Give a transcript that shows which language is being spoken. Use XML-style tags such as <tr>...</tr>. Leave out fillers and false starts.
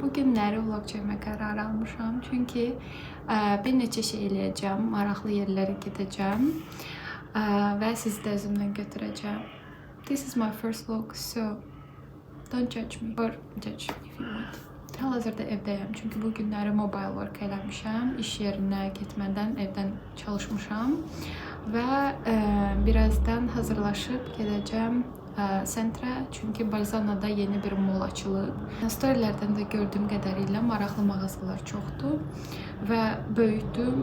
<az>Bu günləri vlog çəkmə qərarı almışam. Çünki bir neçə şey eləyəcəm, maraqlı yerlərə gedəcəm və sizi də özümlə götürəcəm.</az> <en>This is my first vlog, so don't judge me or judge if you want.</en> <az>Hal-hazırda evdəyəm, çünki bu günləri mobile work eləmişəm. İş yerinə getmədən evdən çalışmışam və birazdan hazırlaşıb gedəcəm sentrə, çünki Bolzano'da yeni bir mall açılıb. Storylərdən də gördüyüm qədərilə maraqlı mağazalar çoxdur və böyükdür.</az>